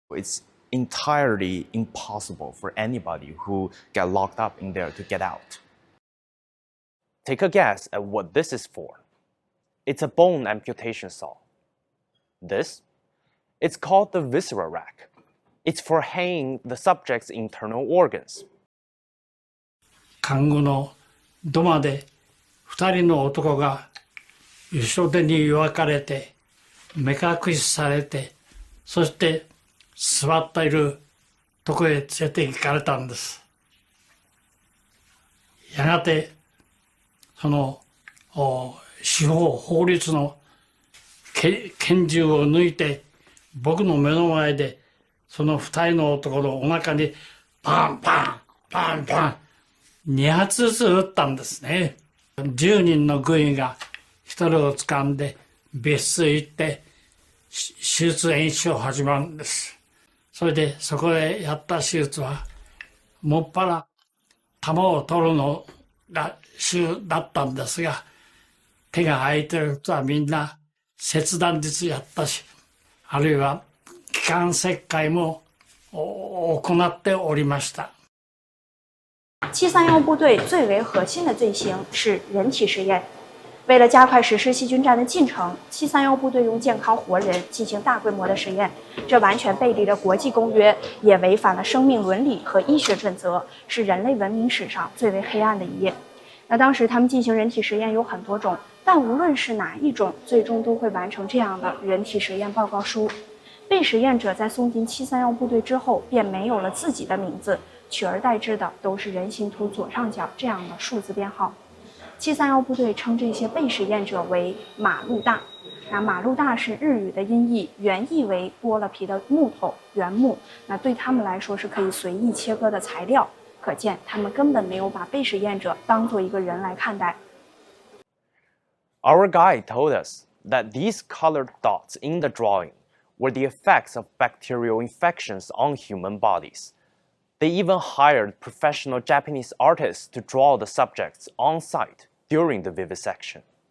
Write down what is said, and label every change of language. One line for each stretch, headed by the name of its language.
English: It's entirely impossible for anybody who get locked up in there to get out. Take a guess at what this is for. It's a bone amputation saw. This? It's called the viscera rack. It's for hanging the subject's internal organs.
Japanese: 看護の土間で2人の男が後ろ手に分かれて目隠しされて、そして座っているとこへ連れて行かれたんです。やがてその司法律の拳銃を抜いて僕の目の前でその二人の男のお腹にパンパンパンパン2発ずつ撃ったんですね。 10人の軍医が一人を掴んで別室へ行って手術演習を始まるんです。それでそこでやった手術はもっぱら弾を取るのが主だったんですが、手が空いてる人はみんな切断術やったし、あるいは気管切開も行っておりました。
Chinese: 731部队最为核心的罪行是人体实验。为了加快实施细菌战的进程，731部队用健康活人进行大规模的实验，这完全背离了国际公约，也违反了生命伦理和医学准则，是人类文明史上最为黑暗的一页。那当时他们进行人体实验有很多种，但无论是哪一种，最终都会完成这样的人体实验报告书。被实验者在送进731部队之后，便没有了自己的名字，取而代之的都是人形图左上角这样的数字编号。 731部队称这些被实验者为马路大。那马路大是日语的音译，原意为剥了皮的木头，原木。那对他们来说是可以随意切割的材料。可见他们根本没有把被实验者当作一个人来看待。
English: Our guide told us that these colored dots in the drawing were the effects of bacterial infections on human bodies. They even hired professional Japanese artists to draw the subjects on site during the vivisection.